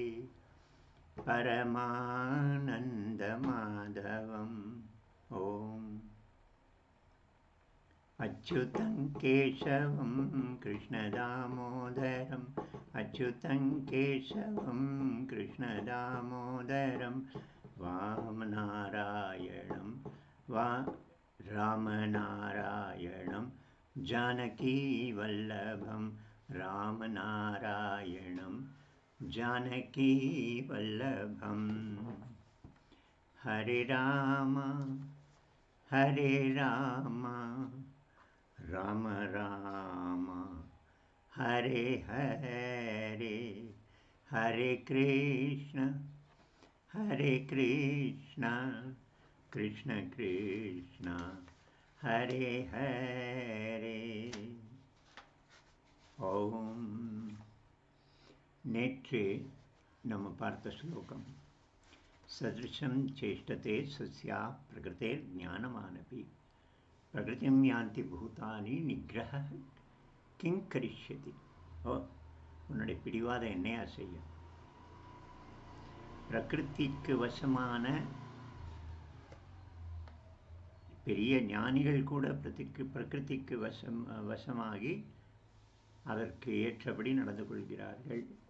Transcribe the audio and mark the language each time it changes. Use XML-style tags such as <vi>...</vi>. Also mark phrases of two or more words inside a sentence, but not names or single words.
<sa>परमानन्दमाधवम् ॐ अच्युतं केशवं कृष्णदामोदरम् अच्युतं केशवं कृष्णदामोदरं रामनारायणं जानकीवल्लभं रामनारायणं जानकीवल्लभम् हरे राम राम राम हरे हरे हरे कृष्ण कृष्ण कृष्ण हरे हरे ஓம்.</sa> <ta>நேற்று நம்ம பார்த்த ஸ்லோகம்</ta> <sa>सदृशं चेष्टते सस्या प्रकृतेर् ज्ञानमानपि प्रकृतिं यान्ति भूतानि निग्रह किं करिष्यति.</sa> <ta>உன்னுடைய பிடிவாதம் என்னையா செய்யும்? பிரகிருதிக்கு வசமான பெரிய ஞானிகள் கூட பிரகிருதிக்கு வசமாகி அதற்கு ஏற்றபடி நடந்து கொள்கிறார்கள்.</ta>